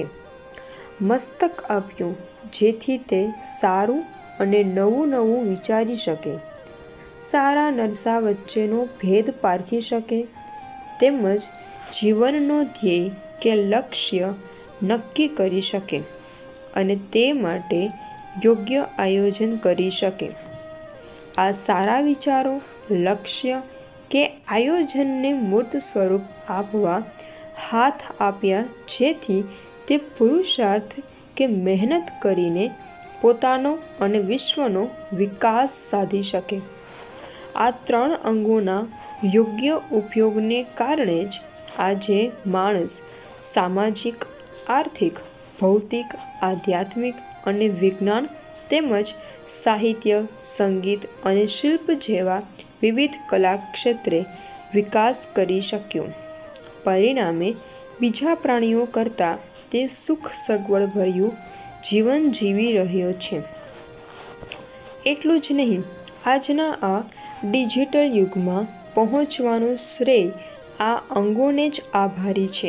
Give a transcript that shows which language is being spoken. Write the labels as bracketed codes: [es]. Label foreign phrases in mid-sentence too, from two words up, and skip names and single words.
[gu] મસ્તક આપ્યું જેથી તે સારું અને નવું નવું વિચારી શકે, સારા નરસા વચ્ચેનો ભેદ પારખી શકે, તેમજ જીવનનો ધ્યેય કે લક્ષ્ય નક્કી કરી શકે અને તે માટે યોગ્ય આયોજન કરી શકે। આ સારા વિચારો, લક્ષ્ય કે આયોજનને મૂર્ત સ્વરૂપ આપવા હાથ આપ્યા જેથી તે પુરુષાર્થ કે મહેનત કરીને પોતાનો અને વિશ્વનો વિકાસ સાધી શકે। આ ત્રણ અંગોના યોગ્ય ઉપયોગને કારણે જ આજે માણસ સામાજિક, આર્થિક, ભૌતિક, આધ્યાત્મિક અને વિજ્ઞાન તેમજ સાહિત્ય, સંગીત અને શિલ્પ જેવા વિવિધ કલા ક્ષેત્રે વિકાસ કરી શક્યો। પરિણામે બીજા પ્રાણીઓ કરતા તે સુખ સગવડ ભર્યું જીવન જીવી રહ્યો છે। એટલું જ નહીં, આજના આ ડિજિટલ યુગમાં પહોંચવાનો શ્રેય આ અંગોને જ આભારી છે।